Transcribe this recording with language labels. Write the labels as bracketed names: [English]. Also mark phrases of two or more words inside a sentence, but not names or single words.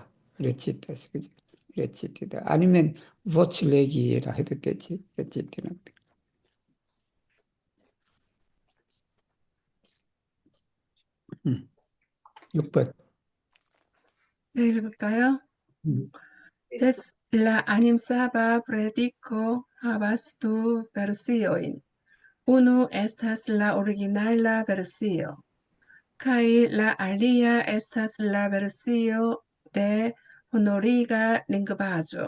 [Korean] 레치티에서 그죠? 레치티다. 아니면 보츠레기라 해도 되지. 레치티는. 6번. 네, 읽을까요? [Esperanto] Des la animsaba predico havas du versioin. Unu estas la originala versio, kaj la alia estas la versio de honoriga lingvaĵo.